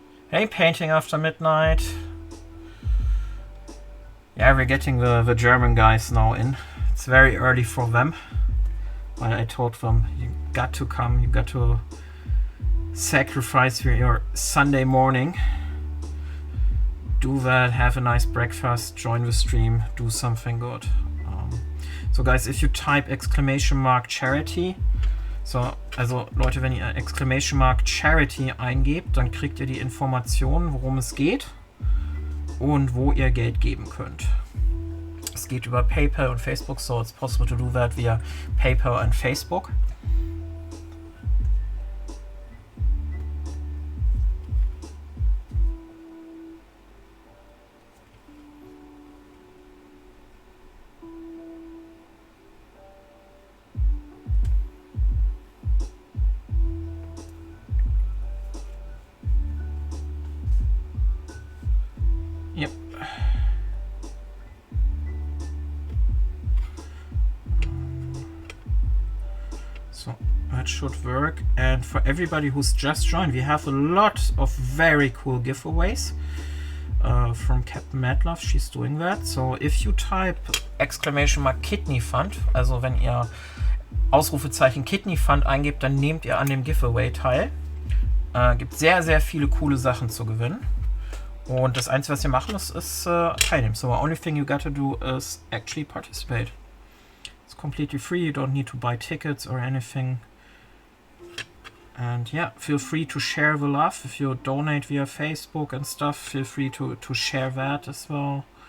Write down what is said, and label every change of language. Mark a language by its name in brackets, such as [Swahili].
[English] Hey, painting after midnight. Yeah, we're getting the German guys now in It's very early for them. But I told them, you got to come, you got to sacrifice your Sunday morning. Do that, have a nice breakfast, join the stream, do something good. So guys, if you type !charity, [German] also Leute, wenn ihr !charity eingebt, dann kriegt ihr die Informationen, worum es geht und wo ihr Geld geben könnt. Es geht über PayPal und Facebook, [English] so it's possible to do that via PayPal and Facebook. Yep. So that should work. And for everybody who's just joined, we have a lot of very cool giveaways from Captain Madlove. She's doing that. So if you type !Kidney Fund, [German] also wenn ihr Ausrufezeichen Kidney Fund eingebt, dann nehmt ihr an dem Giveaway teil. Gibt sehr, sehr viele coole Sachen zu gewinnen. Und das Einzige, was ihr machen müsst, ist teilnehmen. [English] So the only thing you gotta do is actually participate. It's completely free, you don't need to buy tickets or anything. And yeah, feel free to share the love. If you donate via Facebook and stuff, feel free to share that as well.